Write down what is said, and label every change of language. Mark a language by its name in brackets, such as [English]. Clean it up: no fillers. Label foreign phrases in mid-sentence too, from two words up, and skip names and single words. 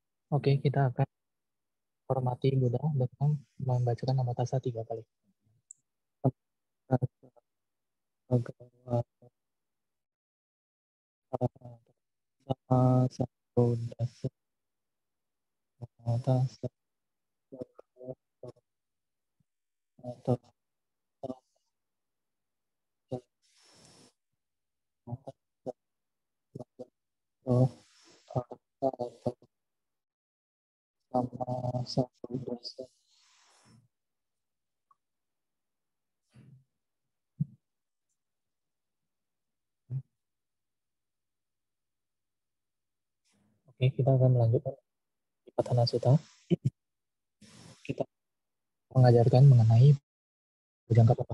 [Indonesian] Oke, kita akan hormati Buddha dengan membacakan [Pali] nama tassa [Indonesian] 3 kali. [Pali] Bhagavata sama sambuddhassa nama tassa bhagavata sama sambuddhassa. [Indonesian] Oke, kita akan melanjutkan Patana Sutta. Kita mengajarkan mengenai bojangga apa?